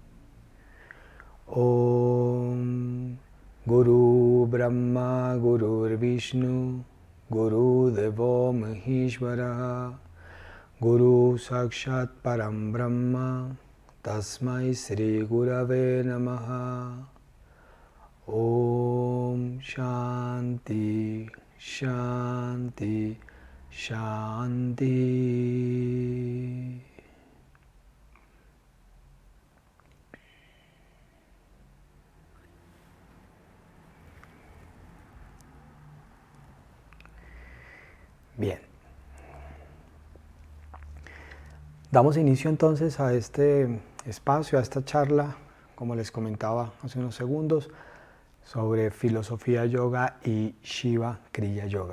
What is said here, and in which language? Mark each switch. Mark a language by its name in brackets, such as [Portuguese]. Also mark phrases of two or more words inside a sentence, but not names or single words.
[Sanskrit] Om Guru Brahma Guru Vishnu Guru Devo Maheshwara Guru Sakshat Param Brahma Tasmai Sri Gurave Namaha. Om Shanti, Shanti, Shanti. [Spanish] Bien. Damos inicio entonces a este espacio, a esta charla, como les comentaba hace unos segundos, sobre filosofía yoga y Shiva Kriya Yoga.